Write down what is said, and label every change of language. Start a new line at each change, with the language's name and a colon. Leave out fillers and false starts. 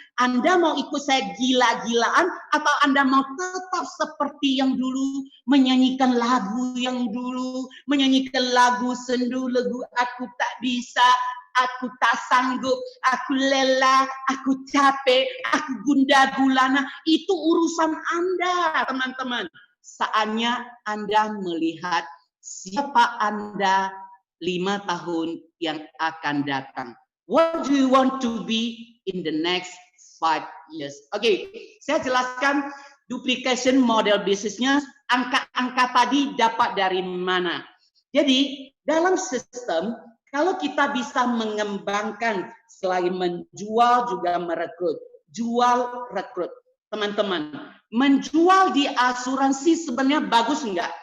Indonesian: Anda mau ikut saya gila-gilaan atau Anda mau tetap seperti yang dulu, menyanyikan lagu yang dulu, menyanyikan lagu sendu, lagu aku tak bisa, aku tak sanggup, aku lelah, aku capek, aku gundah gulana. Itu urusan Anda, teman-teman. Saatnya Anda melihat siapa Anda 5 tahun yang akan datang.
English: What do you want to be in the next 5 years?
Indonesian: Oke, saya jelaskan duplication model bisnisnya. Angka-angka tadi dapat dari mana? Jadi, dalam sistem, kalau kita bisa mengembangkan selain menjual juga merekrut. Jual, rekrut. Teman-teman, menjual di asuransi sebenarnya bagus enggak?